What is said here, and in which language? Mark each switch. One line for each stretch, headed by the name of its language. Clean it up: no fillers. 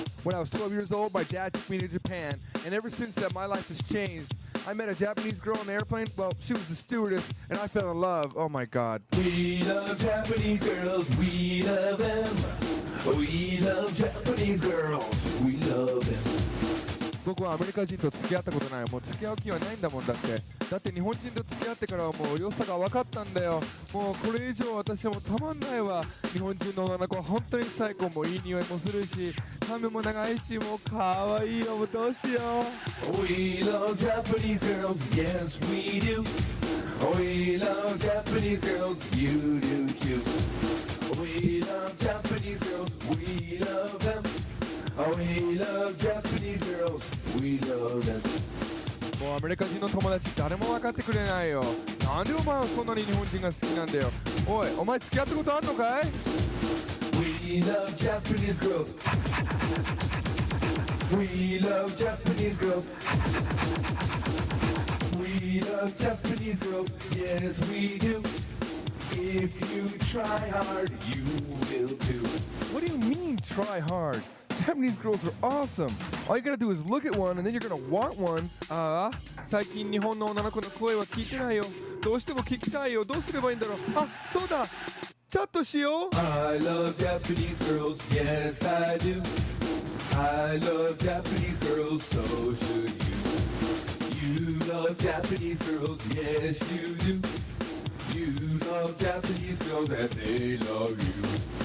English: When I was 12 years old, my dad took me to Japan, and ever since that, my life has changed. I met a Japanese girl on the airplane. Well, she was the stewardess, and I fell in love. Oh my God. We love Japanese girls, we love them. We love Japanese girls, we love them.
Japanese: 僕はアメリカ人と付き合ったことない。もう付き合う気はないんだもんだって。だって日本人と付き合ってからはもう良さが分かったんだよ。もうこれ以上私はもうたまんないわ。日本人の女の子は本当に最高。もういい匂いもするし、髪も長いし、もう可愛いよ。もうどうしよう。
English: We love Japanese girls, yes we do. We love Japanese girls, you do too. We love Japanese girls, we love them. We love Japanese girls, we love them.
Japanese: もうアメリカ人の友達誰も分かってくれないよ。なんでお前はそんなに日本人が好きなんだよ。おい、お前付き合ったことあんのかい？
English: We love Japanese girls. We love Japanese girls. We love Japanese girls, yes we do. If you try hard, you will too. What do you mean try hard? Japanese girls are awesome. All you gotta do is look at one and then you're gonna want one.
Japanese: ああ、最近日本の女の子の声は聞いてないよ。どうしても聞きたいよ。どうすればいいんだろう。あ、そうだ。チャットしよう。
English: I love Japanese girls, yes I do. I love Japanese girls, so should you. You love Japanese girls, yes you do. You love Japanese girls and they love you.